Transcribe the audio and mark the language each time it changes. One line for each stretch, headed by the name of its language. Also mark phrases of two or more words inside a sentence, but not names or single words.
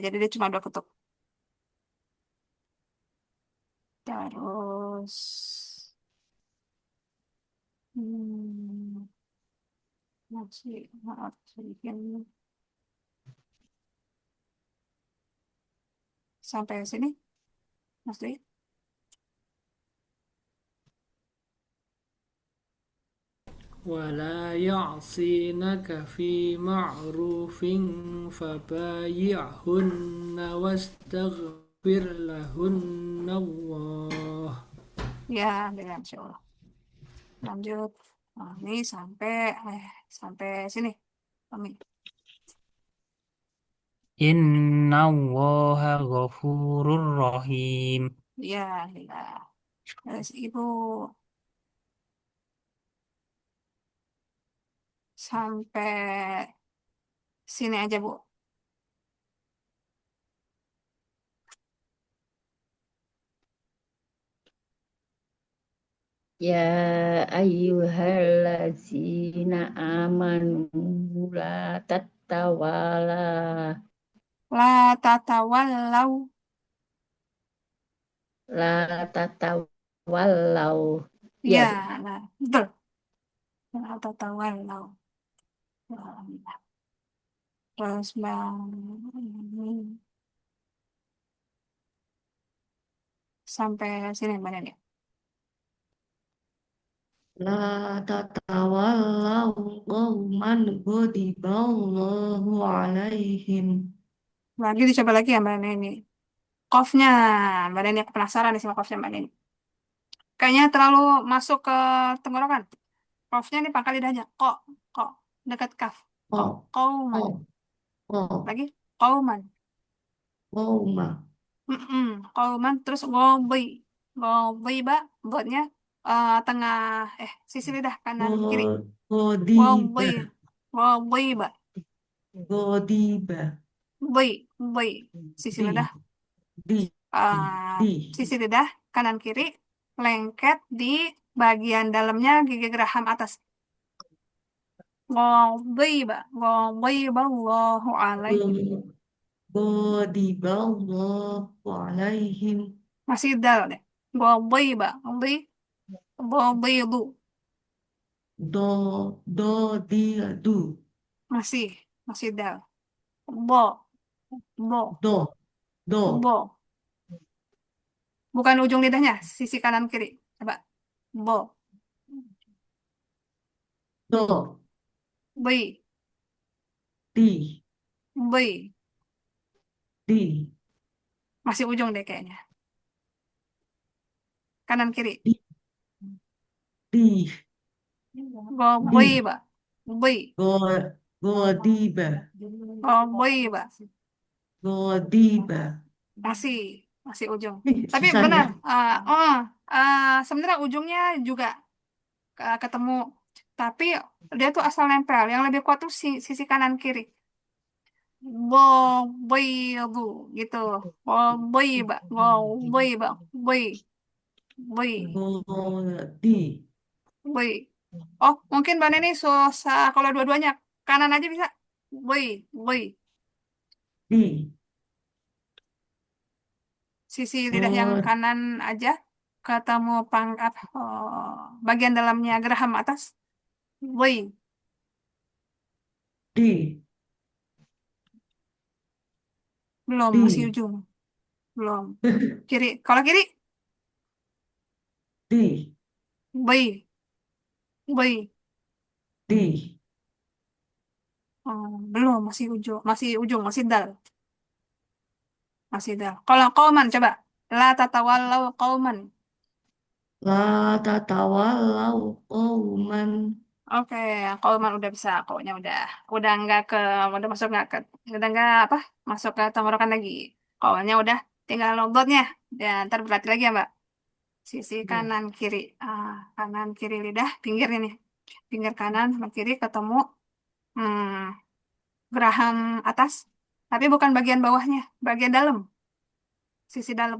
Indonesian: Jadi dia cuma dua ketuk. Terus. Hmm, masih. Maaf, sedikit. Sampai sini, Mas Dwi.
Arabic: ولا يعصينك في معروف فبايعهن واستغفر لهن الله.
Indonesian: Ya, ya,
Arabic: إن شاء الله.
Indonesian: Lanjut. Nah, ini sampai sini. Kami.
Arabic: إن الله غفور رحيم.
Indonesian: Ya, ya. Terus Ibu sampai sini aja, Bu.
Arabic: يا أيها الذين آمنوا لا تتولوا لا تتولوا. لا تتولوا.
Indonesian: Ya, Ya, Bu. nah, betul.
Arabic: لا تتولوا.
Indonesian: Ya, terus Bang ini sampai sini Mbak Neni.
Arabic: لا تتولوا قوما غضب الله عليهم.
Indonesian: Lagi dicoba lagi ya Mbak Neni. Kofnya, Mbak Neni aku penasaran nih sama kofnya Mbak Neni. Kayaknya terlalu masuk ke tenggorokan. Kofnya nih pangkal lidahnya. Kok, dekat kaf. Oh, Kauman. oh, oh, Lagi, kauman. qawma. Mm-mm, kauman terus ngobi. Ngobi, Mbak. Buatnya tengah, sisi lidah kanan kiri. Ngobi. Ghadiba, Ngobi, Mbak. ghadiba, Bui, bui. Sisi di, lidah, di, uh, di, sisi lidah kanan kiri lengket di bagian dalamnya gigi geraham atas.
Arabic: غضب غضب الله عليهم. غضب الله عليهم.
Indonesian: Masih dal deh. Ghadiba, ghadi, ghadidu. Di, du, Masih, masih dal. Bo, bo, do, do, bo. Bukan ujung lidahnya, sisi kanan kiri. Coba. Bo, do, bui, di, bui. di, Masih ujung deh kayaknya. Kanan kiri. di, di, di, Ghadiba, bui. go, ghadiba, Ghadiba. ghadiba. Masih, masih ujung. Tapi Susah benar, ya. sebenarnya ujungnya juga ketemu. Tapi dia tuh asal nempel. Yang lebih kuat tuh sisi kanan kiri. Boibu gitu. Boiba, boiba, boi, boi, Godi, boi. Oh, mungkin Mbak Neni susah kalau dua-duanya kanan aja bisa. Boi, boi. di, Sisi lidah yang go, kanan aja ketemu bagian dalamnya geraham atas. Boi, di, belum masih di, ujung. Belum. Kiri, kalau kiri, di, boi, boi. di, Belum, masih ujung, masih dal, masih dal. Kalau kauman coba.
Arabic: لا تتولوا قوما. لا تتولوا قوما,
Indonesian: Oke, kalau mah udah bisa, koknya udah nggak ke, udah masuk nggak ke, udah nggak apa, masuk ke tenggorokan lagi. Koknya udah tinggal lobotnya, dan ntar berlatih lagi ya Mbak. Sisi Ya. kanan kiri, kanan kiri lidah, pinggir ini, pinggir kanan sama kiri ketemu, hmm, geraham atas, tapi bukan bagian bawahnya, bagian dalam, sisi dalam.